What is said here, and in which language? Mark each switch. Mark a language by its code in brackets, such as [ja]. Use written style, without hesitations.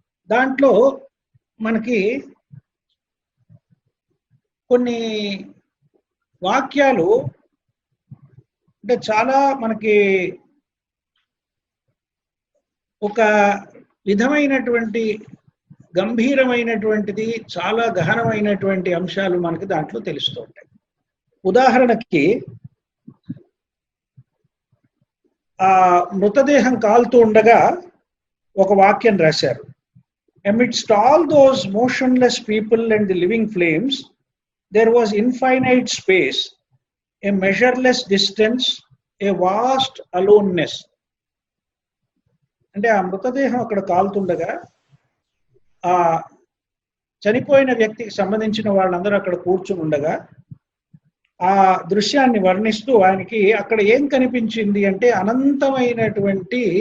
[te] దాంట్లో మనకి కొన్ని వాక్యాలు అంటే చాలా మనకి ఒక విధమైనటువంటి గంభీరమైనటువంటిది, చాలా గహనమైనటువంటి అంశాలు మనకి దాంట్లో తెలుస్తూ ఉంటాయి. ఉదాహరణకి ఆ మృతదేహం కాలుతూ ఉండగా ఒక వాక్యం రాశారు. [en] Amidst all those motionless people and the living flames, there was infinite space, a measureless distance, a vast aloneness. [te] అంటే ఆ మృతదేహం అక్కడ కాలుతుండగా ఆ చనిపోయిన వ్యక్తికి సంబంధించిన వాళ్ళందరూ అక్కడ కూర్చుని ఉండగా ఆ దృశ్యాన్ని వర్ణిస్తూ ఆయనకి అక్కడ ఏం కనిపించింది అంటే, అనంతమైనటువంటి